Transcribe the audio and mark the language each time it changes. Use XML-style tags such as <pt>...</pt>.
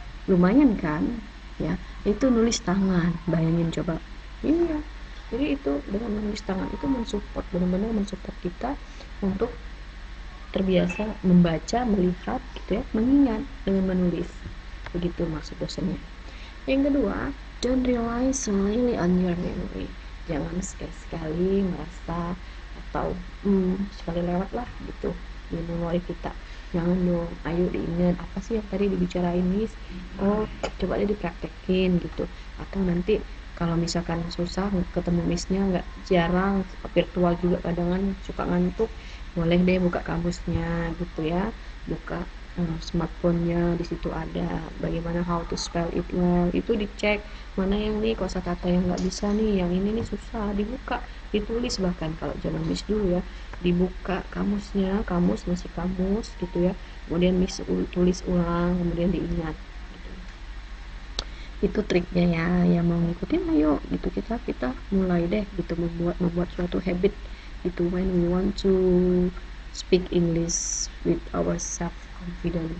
<id>Lumayan kan ya, itu nulis tangan, bayangin coba. Iya, jadi itu dengan menulis tangan itu benar-benar mensupport kita untuk terbiasa membaca, melihat gitu ya, mengingat dengan menulis. Begitu maksud dosennya. Yang kedua,</id> <en>don't rely solely on your memory.</en> <id>Jangan sekali-sekali merasa atau sekali lewat lah gitu di memori kita. Jangan dong, ayo diingat apa sih yang tadi dibicarain Miss, coba deh dipraktekin gitu. Atau nanti kalau misalkan susah ketemu Missnya, nggak jarang virtual juga kadang suka ngantuk, boleh deh buka kamusnya gitu ya, buka smartphone-nya, di situ ada bagaimana</id> <en>how to spell it well,</en> <id>itu dicek mana yang nih kosakata yang nggak bisa nih, yang ini nih susah, dibuka, ditulis. Bahkan kalau zaman Miss dulu ya, dibuka kamusnya, kamus gitu ya, kemudian Miss tulis ulang, kemudian diingat gitu. Itu triknya ya, yang mau ngikutin ayo gitu, kita mulai deh gitu, membuat suatu habit itu</id> <en>when we want to speak English with our self confident.</en>